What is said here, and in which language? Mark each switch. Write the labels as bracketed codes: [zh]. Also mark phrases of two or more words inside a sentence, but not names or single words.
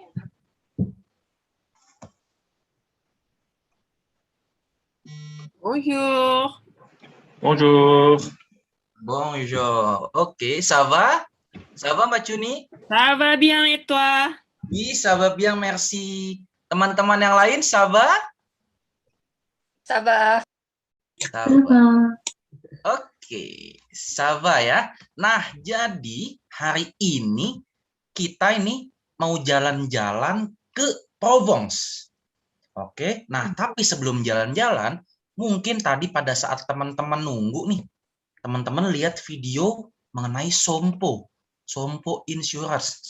[fr] Bonjour. Bonjour. Bonjour. Ok, ça va? Ça va, Mbak Cuni? Ça va bien et toi? Oui, ça va bien, merci. [id] Teman-teman yang lain, [fr] ça va? Ça va. Ça va. Oke, ça va ya. [id] Nah, jadi hari ini kita ini mau jalan-jalan ke Provence. Oke, nah tapi sebelum jalan-jalan, mungkin tadi pada saat teman-teman nunggu nih, teman-teman lihat video mengenai Sompo Insurance.